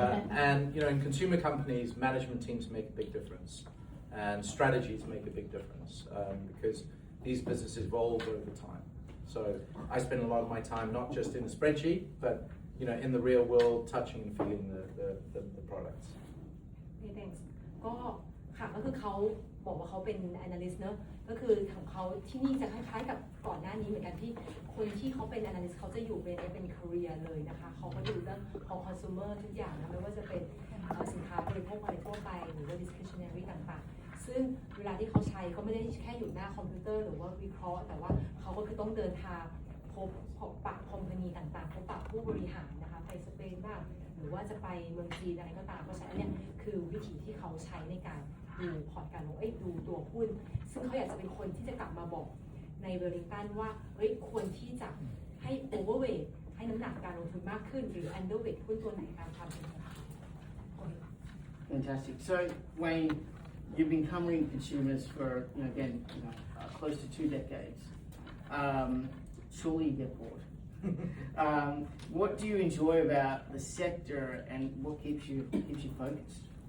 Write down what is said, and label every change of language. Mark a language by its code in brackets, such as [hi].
[en] And in consumer companies, management teams make a big difference, and strategies make a big difference because these businesses evolve over time. So I spend a lot of my time not just in the spreadsheet, but in the real world, touching and feeling the products. Okay, thanks. [th] ก็ค่ะก็คือเขาบอกว่าเขาเป็น analyst เนอะก็คือของเขาที่นี่จะคล้ายๆกับก่อนหน้านี้เหมือนกันที่คนที่เขาเป็น analyst เขาจะอยู่เป็น career เลยนะคะเขาก็ดูเรื่องของ consumer ทุกอย่างนะไม่ว่าจะเป็นสินค้าบริโภคอะไรทั่วไปหรือว่า discretionary ต่างๆซึ่งเวลาที่เขาใช้ก็ไม่ได้แค่อยู่หน้าคอมพิวเตอร์หรือว่าวิเคราะห์แต่ว่าเขาก็คือต้องเดินทาง พบปะคอมพานีต่างๆพบปะผู้บริหารนะคะไปสเปนบ้างหรือว่าจะไปเมืองจีนอะไรก็ตามเพราะฉะนั้นเนี่ยคือวิธีที่เขาใช้ในการดูพอร์ตการลงดูตัวหุ้นซึ่งเขาอยากจะเป็นคนที่จะกลับมาบอกในเวลลิงตันว่าควรที่จะให้โอเวอร์เวทให้น้ำหนักการลงทุนมากขึ้นหรืออันเดอร์เวทหุ้นตัวไหนตามความเป็นจริง [en] Fantastic. So Wayne, you've been covering consumers for close to 2 decades. Surely you get bored. What do you enjoy about the sector, and what keeps you focused?